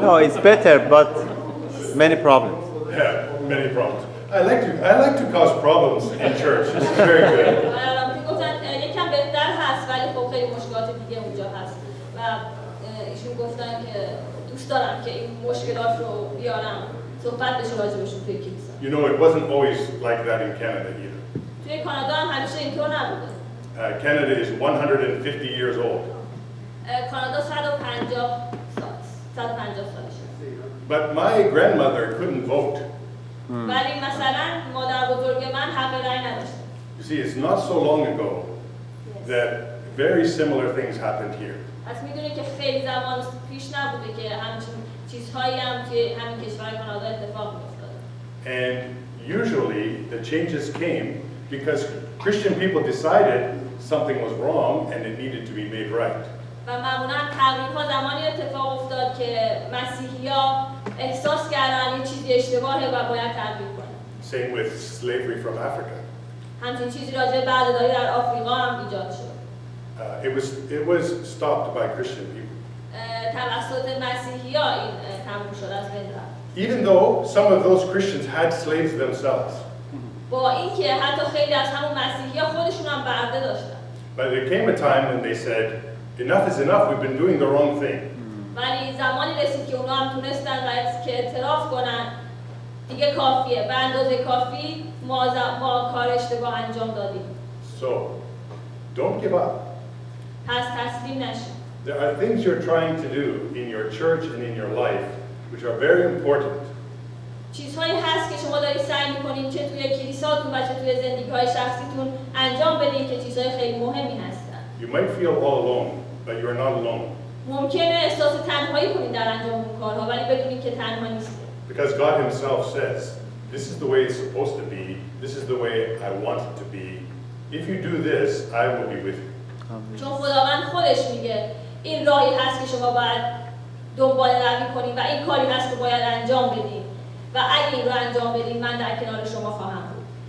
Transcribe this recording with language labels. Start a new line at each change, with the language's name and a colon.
English: No, it's better, but many problems. Yeah, many problems. I like to cause problems in church. This is very good.
Persian: گفتن یکم بهتر هست ولی خب خیلی مشکلات دیگه اونجا هست و ایشون گفتن که دوست دارم که این مشکلات رو بیارم صحبت بشه راجبشون توی کلیسا.
English: You know, it wasn't always like that in Canada either.
Persian: توی کانادا هم همیشه اینطور نبوده.
English: Canada is 150 years old.
Persian: کانادا 150 سالشه.
English: But my grandmother couldn't vote.
Persian: ولی مثلا مادر بزرگ من حق رأی نداشت.
English: You see, it's not so long ago that very similar things happened here.
Persian: پس میدونید که خیلی زمان پیش نبوده که همچین چیزهایی هم توی همین کشور کانادا اتفاق می‌افتاده.
English: And usually the changes came because Christian people decided something was wrong and it needed to be made right.
Persian: و معمولاً تغییرها زمانی اتفاق افتاد که مسیحی‌ها احساس کردن این چیزی اشتباهه و باید تغییر کنن.
English: Same with slavery from Africa.
Persian: همچین چیزی راجع به بردهداری در آفریقا هم ایجاد شد.
English: It was stopped by Christian people.
Persian: توسط مسیحی‌ها این تموم شد از بین رفت.
English: Even though some of those Christians had slaves themselves.
Persian: با اینکه حتی خیلی از همون مسیحی‌ها خودشون هم برده داشتن.
English: But there came a time when they said, enough is enough, we've been doing the wrong thing.
Persian: ولی زمانی رسید که اونا هم تونستن و که اعتراف کنن دیگه کافیه، به اندازه کافی ما کار اشتباه انجام دادیم.
English: So, don't give up.
Persian: پس تسلیم نشید.
English: There are things you're trying to do in your church and in your life which are very important.
Persian: چیزهایی هست که شما دارید سعی می‌کنید چه توی کلیساتون و چه توی زندگی‌های شخصیتون انجام بدید که چیزهای خیلی مهمی هستن.
English: You might feel all alone, but you're not alone.
Persian: ممکنه احساس تنهایی کنید در انجام اون کارها ولی بدونید که تنها نیستید.
English: Because God himself says, this is the way it's supposed to be, this is the way I want it to be. If you do this, I will be with you.
Persian: چون خداوند خودش میگه این راهی هست که شما باید دنبال روی کنید و این کاری هست که باید انجام بدید و اگه این رو انجام بدید من در کنار شما خواهم بود.